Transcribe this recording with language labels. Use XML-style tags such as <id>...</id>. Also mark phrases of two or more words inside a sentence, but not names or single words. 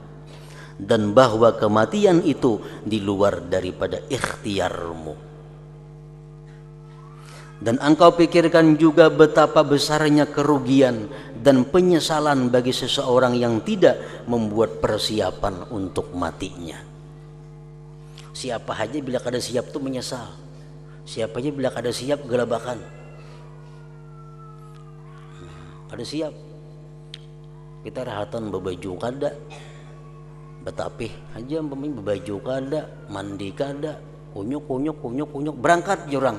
<id>Dan bahwa kematian itu di luar daripada ikhtiarmu. Dan engkau pikirkan juga betapa besarnya kerugian dan penyesalan bagi seseorang yang tidak membuat persiapan untuk matinya.</id> <bjn>Siapa aja bila kada siap tuh menyesal. Siapa aja bila kada siap gelabakan. Kada siap. Kita rahatan bebaju kada. Betapih aja bebaju kada, mandi kada, kunyuk berangkat jurang.</bjn>